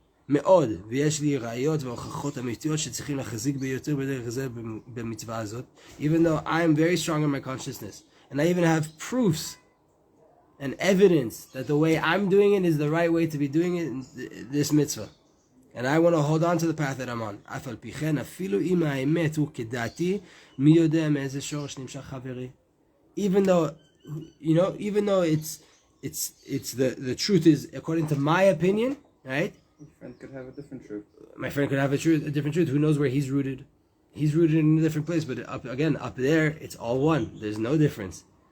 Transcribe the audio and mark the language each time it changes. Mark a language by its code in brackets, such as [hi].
[he] מאוד, ויש לי ראיות והוכחות אמיתיות שצריכים להחזיק ביותר בדרך זה במצווה הזאת, [en] even though I am very strong in my consciousness, and I even have proofs and evidence that the way I'm doing it is the right way to be doing it in this mitzvah. And I want to hold on to the path that I'm on. [he] אף על פי כן, אפילו אם האמת הוא כדעתי, מי יודע מאיזה שורש נמשך חברי? [en] Even though, even though it's the truth is according to my opinion, right? My friend could have a different truth. My friend could have a different truth. Who knows where he's rooted? He's rooted in a different place, but up there, it's all one. There's no difference.